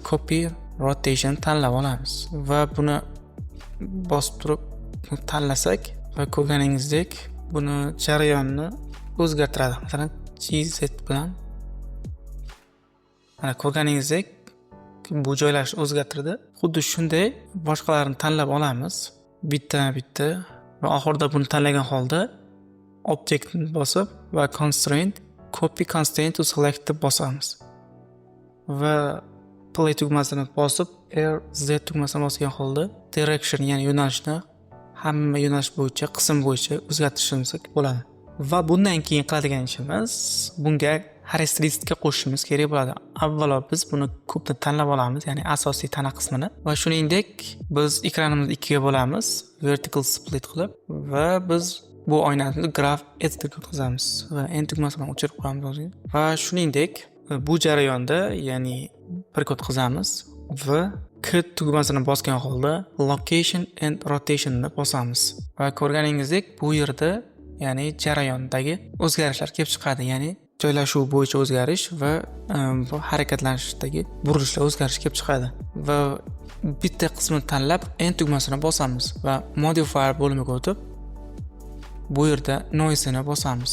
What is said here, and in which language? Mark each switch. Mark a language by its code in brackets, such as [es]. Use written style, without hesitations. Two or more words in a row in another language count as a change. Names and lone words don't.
[en] Copy rotation [uz] tanlab olamiz va buni bosib turib tanlasak va ko'rganingizdek buni jarayonni o'zgartiradi. Masalan, GZ bilan mana ko'rganingizdek bu joylarni o'zgartirdi. Xuddi shunday boshqalarini tanlab olamiz. Bitta va oxirida buni tanlagan holda objectni bosib va [en] constraint copy constraint to select [uz] deb bosamiz. Va play tugmasini bosib Z tugmasini bosgan holda direction, ya'ni yo'nalishni hamma yo'nalish bo'yicha, qism bo'yicha o'zgartirishimiz bo'ladi. Va bundan keyin qiladigan ishimiz bunga xarakteristika qo'shishimiz kerak bo'ladi. Avvalo biz buni ko'pni tanlab olamiz, ya'ni asosiy tana qismini va shuningdek biz ekranimizni ikkiga bo'lamiz, [en] vertical split [uz] qilib va biz bu oynani [en] graph editorga [uz] o'tkazamiz va end tugmasini o'chirib qo'yamiz. Va shuningdek bu jarayonda, ya'ni bir o'tkazamiz va K tugmasini bosgan holda [en] location and rotation [uz] ni bosamiz. Va ko'rganingizdek bu yerda ya'ni jarayondagi o'zgarishlar kelib chiqadi, ya'ni joylashuv bo'yicha o'zgarish va bu harakatlanishdagi burilishlar o'zgarish kelib chiqadi. Va bitta qismini tanlab end tugmasini bosamiz va modifier bo'limiga o'tib bu yerda noise ni bosamiz.